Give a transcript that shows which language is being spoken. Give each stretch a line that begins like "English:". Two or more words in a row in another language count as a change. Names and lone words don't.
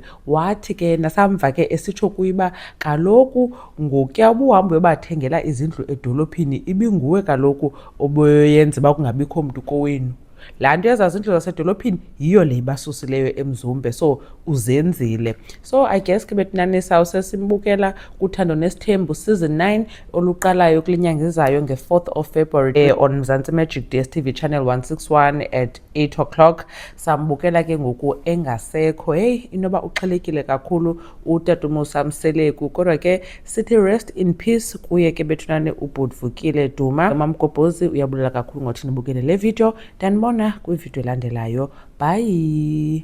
Xhosa: Wathi ke nasamva ke esitsho kuyiba kaloku ngokuya ubuhambe uyobathengela izindlu edolophini ibinguwe kaloku obuyenza uba kungabikho mntu kowenu. Laa nto yezaa zindlu zasedolophini yiyo le ibasusileyo eMzumbe, so uzenzile.
English: So I guess
Xhosa: ke bethunani sawusesimbukela kuThando Nesithembu season 9 oluqalayo kule nyanga izayo nge-4th
English: of February
Xhosa: on Mzansi Magic DSTV channel 161
English: at 8 o'clock.
Xhosa: Sambukela ke ngoku engasekho. Inoba uxhelekile kakhulu utata uMusa Mseleku, kodwa ke sithi
English: rest in peace
Xhosa: kuye ke bethunani uButvukile Duma. MamGobhozi uyabulela kakhulu ngothi nibukele le video. Ndanibona kwivideo elandelayo. Bye.